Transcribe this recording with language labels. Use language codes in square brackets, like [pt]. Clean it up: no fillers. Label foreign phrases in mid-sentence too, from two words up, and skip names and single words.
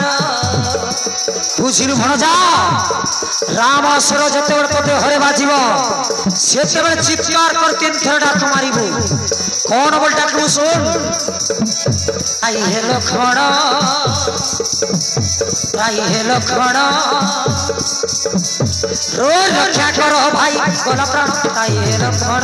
[or] ବୁଝିଲୁ ଭଣଜା? ରାମ ସ୍ୱର ଯେତେବେଳେ ତୋ ଦେହରେ ବାଜିବ ସେତେବେଳେ ଚିତ୍କାର କରି 3 ଥର ଡାକ ମାରିବୁ। କଣ ବୋଲି ଡାକିବୁ ଶୁଣ। ଆଇ ହେ ଲକ୍ଷ୍ମଣ ଆଇ ହେ ଲକ୍ଷ୍ମଣ [bn] রক্ষা কর ভাই গলা প্রাণ তাই হে লক্ষ্মণ।